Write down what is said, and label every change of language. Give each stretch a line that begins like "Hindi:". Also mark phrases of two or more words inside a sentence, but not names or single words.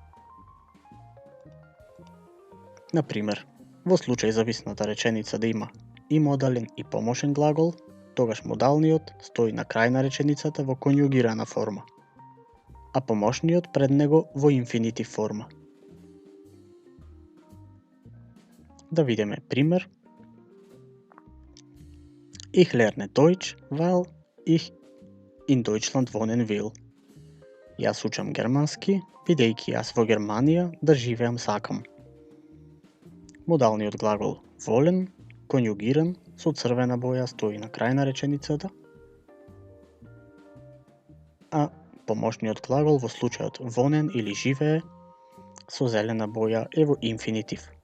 Macedonian: Например, во случај зависната реченица да има и модален и помошен глагол, тогаш модалниот стои на крај на реченицата во конјугирана форма, а помошниот пред него во инфинитив форма. Да видиме пример.
German: Ich lerne Deutsch, weil ich in Deutschland wohnen will.
Macedonian: Јас учам германски, бидејќи јас во Германија да живеам сакам. Модалниот глагол wollen, конјугиран, со црвена боја стои на крај на реченицата, а помошниот глагол во случајот wohnen или живее со зелена боја е во инфинитив.